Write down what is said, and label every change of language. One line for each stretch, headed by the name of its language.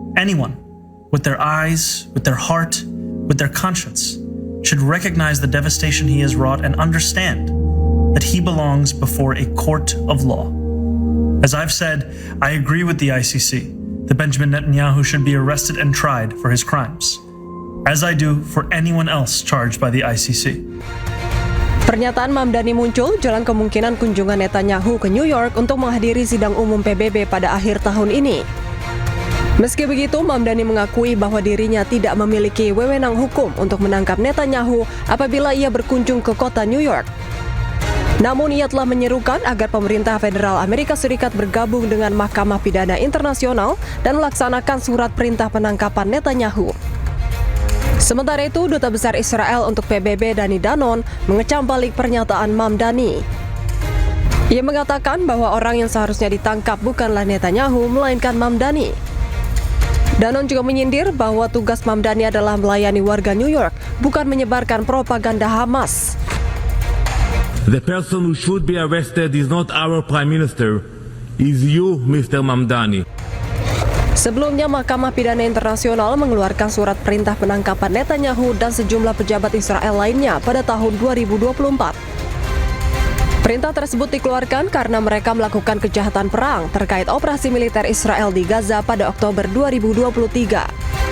English: Anyone with their eyes, with their heart, with their conscience should recognize the devastation he has wrought and understand that he belongs before a court of law. As I've said, I agree with the ICC that Benjamin Netanyahu should be arrested and tried for his crimes, as I do for anyone else charged by the ICC.
Indonesian: Pernyataan Mamdani muncul jelang kemungkinan kunjungan Netanyahu ke New York untuk menghadiri sidang umum PBB pada akhir tahun ini. Meski begitu, Mamdani mengakui bahwa dirinya tidak memiliki wewenang hukum untuk menangkap Netanyahu apabila ia berkunjung ke kota New York. Namun ia telah menyerukan agar pemerintah federal Amerika Serikat bergabung dengan Mahkamah Pidana Internasional dan melaksanakan surat perintah penangkapan Netanyahu. Sementara itu, Duta Besar Israel untuk PBB Dani Danon mengecam balik pernyataan Mamdani. Ia mengatakan bahwa orang yang seharusnya ditangkap bukanlah Netanyahu, melainkan Mamdani. Danon juga menyindir bahwa tugas Mamdani adalah melayani warga New York, bukan menyebarkan propaganda Hamas.
English: The person who should be arrested is not our Prime Minister, is you, Mr. Mamdani.
Indonesian: Sebelumnya, Mahkamah Pidana Internasional mengeluarkan surat perintah penangkapan Netanyahu dan sejumlah pejabat Israel lainnya pada tahun 2024. Perintah tersebut dikeluarkan karena mereka melakukan kejahatan perang terkait operasi militer Israel di Gaza pada Oktober 2023.